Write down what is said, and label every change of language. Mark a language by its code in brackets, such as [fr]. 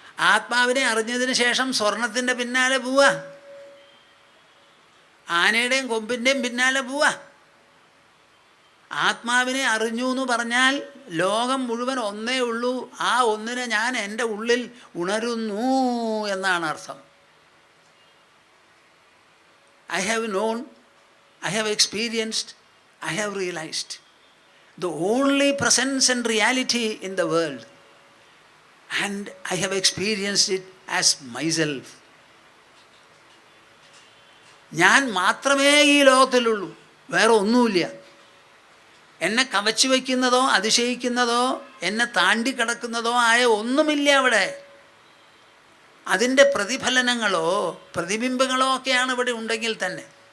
[ml] ആത്മാവിനെ അറിഞ്ഞതിന് ശേഷം സ്വർണത്തിൻ്റെ പിന്നാലെ പോവാ, ആനയുടെയും കൊമ്പിൻ്റെയും പിന്നാലെ പോവാ. ആത്മാവിനെ അറിഞ്ഞു എന്ന് പറഞ്ഞാൽ ലോകം മുഴുവൻ ഒന്നേ ഉള്ളൂ, ആ ഒന്നിനെ ഞാൻ എൻ്റെ ഉള്ളിൽ ഉണരുന്നു എന്നാണ് അർത്ഥം. [en] I have known, I have experienced, I have realized the only presence and reality in the world, and I have experienced it as myself. [ml] ഞാൻ മാത്രമേ ഈ ലോകത്തിലുള്ളൂ, വേറെ ഒന്നുമില്ല. എന്നെ കവച്ചു വയ്ക്കുന്നതോ അതിശയിക്കുന്നതോ എന്നെ താണ്ടിക്കിടക്കുന്നതോ ആയ ഒന്നുമില്ല അവിടെ. അതിൻ്റെ പ്രതിഫലനങ്ങളോ പ്രതിബിംബങ്ങളോ ഒക്കെയാണ് ഇവിടെ ഉണ്ടെങ്കിൽ തന്നെ.